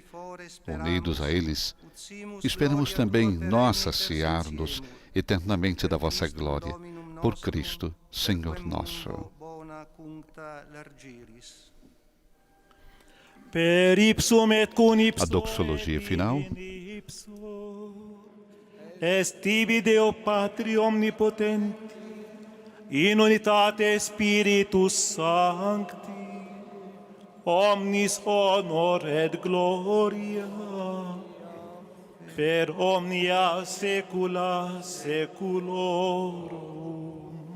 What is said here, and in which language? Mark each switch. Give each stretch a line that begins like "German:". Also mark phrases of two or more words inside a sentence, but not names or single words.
Portuguese: Unidos a eles, esperamos também nós saciar-nos eternamente da vossa glória, por Cristo, Senhor nosso. A doxologia final.
Latin: Est tibi Deo Patri omnipotenti, in unitate Spiritus Sancti, omnis honor et gloria, per omnia saecula saeculorum.